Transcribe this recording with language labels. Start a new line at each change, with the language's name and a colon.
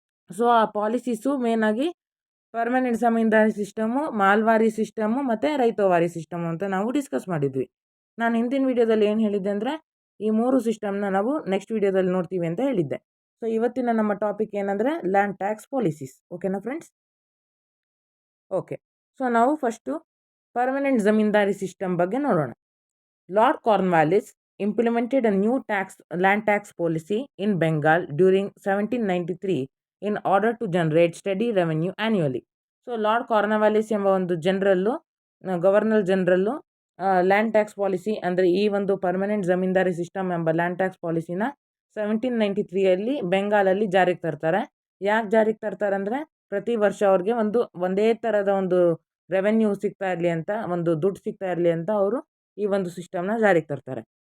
Kannada: So ಆ policies ಮೇನಾಗಿ permanent zamindari system, ಮಾಲ್ವಾರಿ system ಮತ್ತು ರೈತವಾರಿ ಸಿಸ್ಟಮು ಅಂತ ನಾವು ಡಿಸ್ಕಸ್ ಮಾಡಿದ್ವಿ. ನಾನು ಹಿಂದಿನ ವಿಡಿಯೋದಲ್ಲಿ ಏನು ಹೇಳಿದ್ದೆ ಅಂದರೆ ಈ 3 ಸಿಸ್ಟಮ್ನ ನಾವು ನೆಕ್ಸ್ಟ್ ವಿಡಿಯೋದಲ್ಲಿ ನೋಡ್ತೀವಿ ಅಂತ ಹೇಳಿದ್ದೆ. ಸೊ ಇವತ್ತಿನ ನಮ್ಮ ಟಾಪಿಕ್ ಏನಂದರೆ ಲ್ಯಾಂಡ್ ಟ್ಯಾಕ್ಸ್ ಪಾಲಿಸೀಸ್. ಓಕೆನಾ ಫ್ರೆಂಡ್ಸ್? ಓಕೆ. ಸೊ ನಾವು ಫಸ್ಟು ಪರ್ಮನೆಂಟ್ ಜಮೀನ್ದಾರಿ ಸಿಸ್ಟಮ್ ಬಗ್ಗೆ ನೋಡೋಣ.
English: Lord Cornwallis implemented a new land tax policy in Bengal during 1793 in order to generate steady revenue annually.
Kannada: So lord Cornwallis ಎಂಬ ಒಂದು governor ಜನರಲ್ಲು land tax policy ಅಂದರೆ ಈ ಒಂದು permanent zamindari system ಎಂಬ land tax ಪಾಲಿಸಿನ 1793ಯಲ್ಲಿ ಬೆಂಗಾಲಲ್ಲಿ ಜಾರಿಗೆ ತರ್ತಾರೆ. ಯಾಕೆ ಜಾರಿಗೆ ತರ್ತಾರೆ ಅಂದರೆ ಪ್ರತಿ ವರ್ಷ ಅವ್ರಿಗೆ ಒಂದೇ ಥರದ ಒಂದು ರೆವೆನ್ಯೂ ಸಿಗ್ತಾ ಇರಲಿ ಅಂತ, ಒಂದು ದುಡ್ಡು ಸಿಗ್ತಾ ಇರಲಿ ಅಂತ ಅವರು ಈ ಒಂದು ಸಿಸ್ಟಮ್ನ ಜಾರಿಗೆ ತರ್ತಾರೆ.